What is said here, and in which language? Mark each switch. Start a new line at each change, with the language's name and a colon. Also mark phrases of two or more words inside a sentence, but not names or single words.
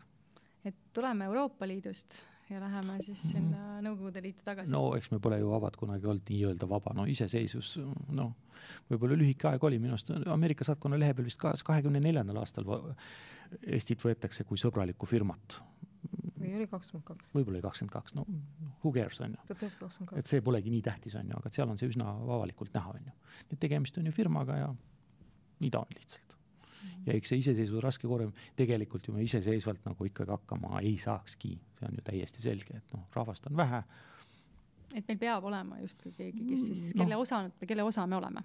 Estonian: Et tuleme Euroopa Liidust ja läheme siis sinna Nõukogude Liitu tagasi. No eks me pole ju vabad kunagi olnud nii-öelda vaba, no iseseisvus, no võib-olla lühike aeg oli minust. Ameerika saatkonna lehe peal vist 24. aastal Eestit võetakse kui sõbralikku firmat. Või oli 22? Võib-olla oli 22, no
English: who cares
Estonian: on ju. 1922. Et see polegi nii tähtis on ju, aga seal on see üsna avalikult näha on ju. Nii tegemist on ju firmaga ja nii ta on lihtsalt. Ja eks see iseseisvus raske korem, tegelikult ju me iseseisvalt nagu ikkagi hakkama ei saakski. See on ju täiesti selge, et rahvast on vähe. Et meil peab olema justkui keegi, kes siis, kelle osa me oleme.